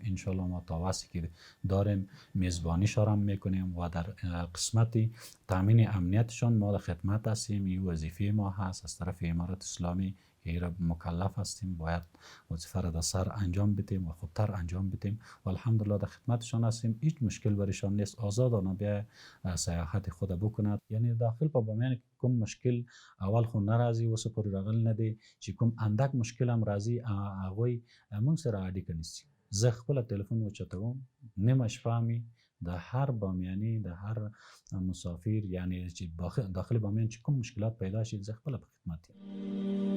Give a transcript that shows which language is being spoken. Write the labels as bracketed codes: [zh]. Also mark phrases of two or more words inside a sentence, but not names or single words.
[fa] انشالله ما تا وقتی که داریم میزبانیشان هم میکنیم و در قسمتی تامین امنیتشان ما در خدمت هستیم. این وظیفه ما هست از طرف امارت اسلامی که را مکلف هستیم، باید وظیفه را در سر انجام بدیم و خوبتر انجام بدیم و الحمدلله در خدمتشان هستیم. هیچ مشکل برایشان نیست. آزادانه بیا سیاحت خود بکند. [ps] یعنی داخل په بامیان کې کوم مشکل اول خو ناراضي وسه پر راغل نه دی چې کوم اندک مشکل هم راځي هغه موږ سره اړیکه نیسي. زه خپل ټلیفون وچتوم، نیمه شپه می د هر بامیانی، د هر مسافر، یعنی چې داخل بامیان چې کوم مشکلات پیدا شي زه خپل په خدمت یم.